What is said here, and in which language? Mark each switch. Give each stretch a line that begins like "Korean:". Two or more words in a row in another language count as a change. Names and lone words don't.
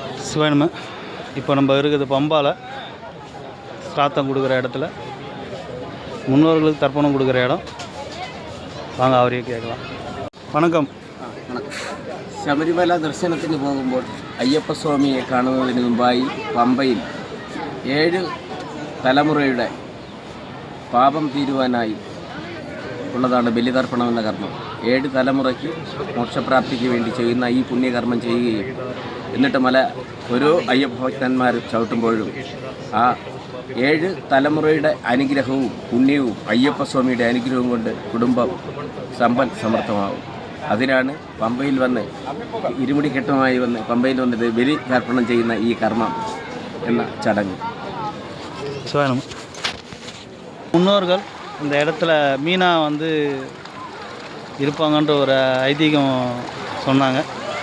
Tamil: சிவாயனமே. இப்போ நம்ம இருக்குது பம்பாவில் ஸ்ராத்தம் கொடுக்குற இடத்துல முன்னோர்களுக்கு தர்ப்பணம் கொடுக்குற இடம். வாங்க அவரையே கேட்கலாம். വണക്കം.
Malayalam: ശബരിമല ദർശനത്തിന് പോകുമ്പോൾ അയ്യപ്പസ്വാമിയെ കാണുന്നതിന് മുമ്പായി പമ്പയിൽ 7 തലമുറയുടെ പാപം തീരുവാനായി ഉള്ളതാണ് ബലിതർപ്പണം എന്ന കർമ്മം. 7 തലമുറയ്ക്ക് മോക്ഷപ്രാപ്തിക്ക് വേണ്ടി ചെയ്യുന്ന ഈ പുണ്യകർമ്മം ചെയ്യുകയും എന്നിട്ട് ഓരോ അയ്യപ്പ ഭക്തന്മാർ ചവിട്ടുമ്പോഴും ആ 7 തലമുറയുടെ അനുഗ്രഹവും പുണ്യവും അയ്യപ്പസ്വാമിയുടെ അനുഗ്രഹവും കൊണ്ട് കുടുംബം സമ്പൽ സമൃദ്ധമാവും. അതിനാണ് പമ്പയിൽ വന്ന് ഇരുമുടിക്കെട്ടുമായി വന്ന് പമ്പയിൽ വന്നിട്ട് ബലി തർപ്പണം ചെയ്യുന്ന ഈ കർമ്മം എന്ന ചടങ്ങ്.
Tamil: முன்னோர்கள் இந்த இடத்துல மீனா வந்து இருப்பாங்கன்ற ஒரு ஐதீகம் சொன்னாங்க.